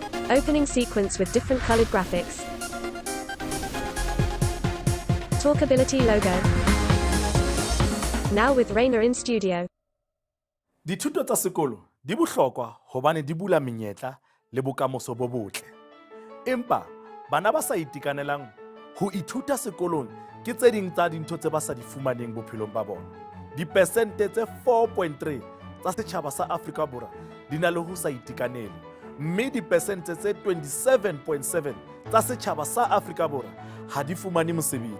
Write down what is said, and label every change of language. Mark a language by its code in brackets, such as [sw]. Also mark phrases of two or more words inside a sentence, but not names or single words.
[en] Opening sequence with different colored graphics. TalkAbility logo. Now with Rainer in studio. [st] Dithuto tsa sekolo di bohlokwa hobane di bula menyetla le bokamoso bo botle. Empa bana ba sa itekanelang ho ithuta sekolong ke tse ding tsa dintho tse ba sa di fumaneng bophelong ba bona. Dipersente tse 4.3 tsa setjhaba sa Afrika Borwa di na le ho sa itekanele, mme dipersente tse 27.7 tsa setjhaba sa Afrika Borwa ha di fumane mosebetsi.